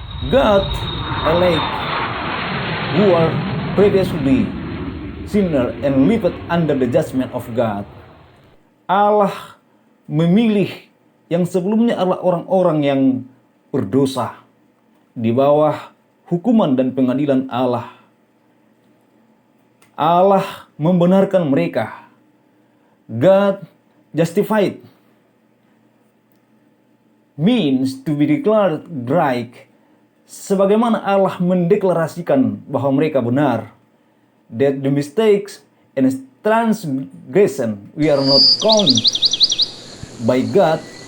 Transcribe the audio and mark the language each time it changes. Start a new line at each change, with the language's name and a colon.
English: God elect who are previously sinner and lived under the judgment of God.
Indonesian: Allah memilih yang sebelumnya adalah orang-orang yang berdosa di bawah hukuman dan pengadilan Allah. Allah membenarkan mereka.
English: God justified means to be declared right.
Indonesian: Sebagaimana Allah mendeklarasikan bahwa mereka benar.
English: That the mistakes and transgression we are not counted by God.